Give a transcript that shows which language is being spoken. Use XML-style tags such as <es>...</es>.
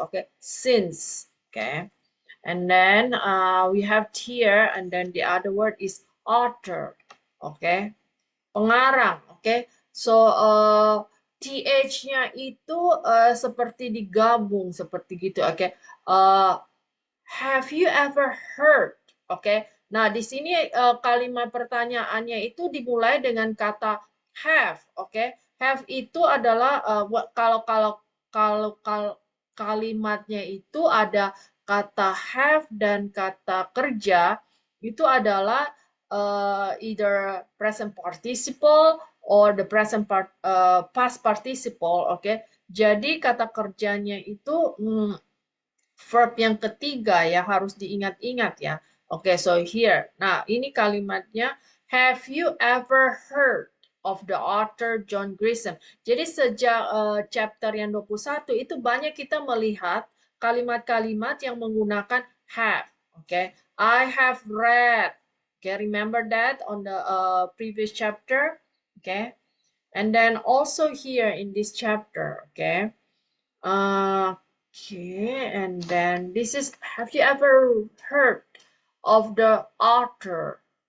<en>Okay, since. Okay, and then we have here, and then the other word is author.</en> <id>Okay, pengarang. Okay, so th-nya itu seperti digabung seperti gitu.</id> <en>Okay, have you ever heard?</en> <id>Okay, nah di sini kalimat pertanyaannya itu dimulai dengan kata have. Okay, have itu adalah kalau kalimatnya itu ada kata have dan kata kerja, itu adalah</id> <en>either present participle or the present past participle.</en> <id>Okay, jadi kata kerjanya itu verb yang ketiga ya, harus diingat-ingat ya.</id> <en>Oke, so here.</en> <id>Nah, ini kalimatnya,</id> <en>have you ever heard of the author John Grisham?</en> <id>Jadi sejak chapter yang 21 itu banyak kita melihat kalimat-kalimat yang menggunakan have.</id> <en>Oke, I have read. Okay, remember that on the previous chapter. Okay, and then also here in this chapter. Okay. Okay, and then this is, have you ever heard of the author?</en>